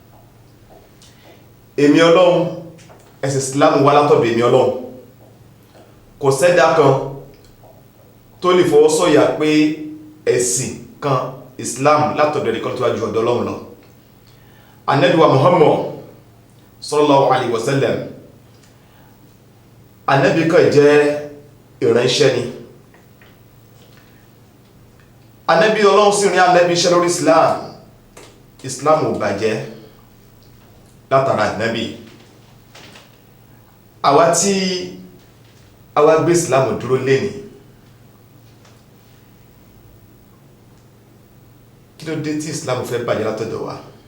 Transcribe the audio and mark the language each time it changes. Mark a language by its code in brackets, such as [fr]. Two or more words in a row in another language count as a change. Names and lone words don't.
[yo] Èmi Ọlọ́run, ẹ̀sìn Islam wá látọ̀dọ̀ èmi Ọlọ́run. Kò sẹ́dá kan tó lè fọwọ́ sọ̀yà pé ẹ̀sìn kan Islam látọ̀dọ̀ ẹnìkan tó wá ju ọ̀dọ̀ Ọlọ́run lọ. Ànábì wa Muhammad [ar] صلى الله عليه وسلم, [yo] Ànábì kan jẹ́ ìránṣẹ́ ni. Ànábì Ọlọ́run sì rán Ànábì iṣẹ́ lórí Islam ò bàjẹ́ látara Ànábì. Àwa tí àwa gbé Islam dúró lénìí, kí ló dé tí Islam fẹ́ bàjẹ́ látọ̀dọ̀ wa?